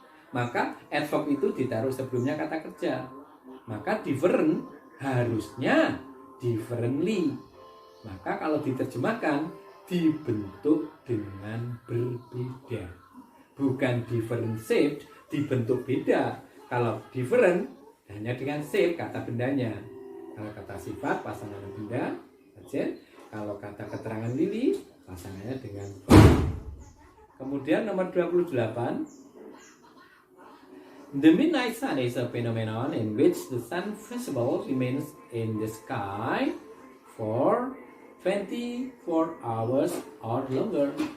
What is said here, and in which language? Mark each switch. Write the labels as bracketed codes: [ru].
[id] Maka adverb itu ditaruh sebelumnya kata kerja. Maka different harusnya differently. Maka kalau diterjemahkan dibentuk dengan berbeda. Bukan different shaped, dibentuk beda. Kalau different hanya dengan shape kata bendanya. Kalau kata sifat pasangan benda, objek. Kalau kata keterangan Lily pasangannya dengan verb. Kemudian nomor 28. [en] The midnight sun is a phenomenon in which the sun visible remains in the sky for 24 hours or longer.